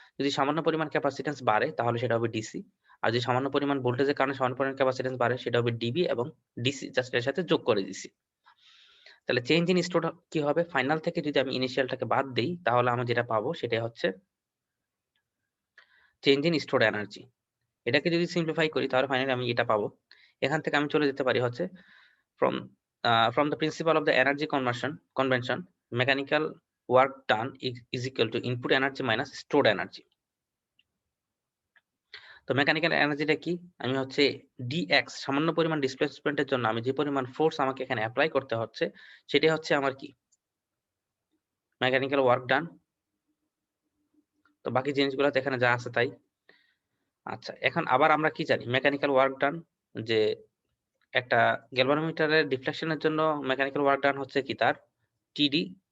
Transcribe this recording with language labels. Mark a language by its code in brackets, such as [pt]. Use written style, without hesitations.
[bn] যদি সামান্য পরিমাণ ক্যাপাসিটেন্স বাড়ে তাহলে সেটা হবে ডিসি, আর যদি সামান্য পরিমাণ ভোল্টেজের কারণে সামান্য পরিমাণ ক্যাপাসিটেন্স বাড়ে সেটা হবে ডিবি, এবং ডিসি জাস্ট এর সাথে যোগ করে দিছি। তাহলে চেঞ্জ ইন স্টোর কি হবে? ফাইনাল থেকে যদি আমি ইনিশিয়ালটাকে বাদ দেই তাহলে আমি যেটা পাবো সেটা হচ্ছে চেঞ্জ ইন স্টোর এনার্জি। এটাকে যদি সিম্পলিফাই করি তাহলে ফাইনালি আমি এটা পাবো। এখান থেকে আমি চলে যেতে পারি হচ্ছে [en] from from the principle of the energy convention, mechanical work done is equal to input energy minus stored energy। [bn] তো মেকানিক্যাল এনার্জিটা কি? আমি হচ্ছে ডিএক্স, সামান্য পরিমাণ ডিসপ্লেসমেন্টের জন্য আমি যে পরিমাণ ফোর্স আমাকে এখানে অ্যাপ্লাই করতে হচ্ছে সেটাই হচ্ছে আমার কি মেকানিক্যাল ওয়ার্ক ডান। তো বাকি জিনিসগুলোতে এখানে যা আছে তাই। আচ্ছা, এখন আবার আমরা কি জানি মেকানিক্যাল ওয়ার্ক ডান, যে একটা গ্যালভানোমিটারের ডিফ্লেকশনের জন্য মেকানিক্যাল ওয়ার্ক ডান হচ্ছে কি তার টিডি।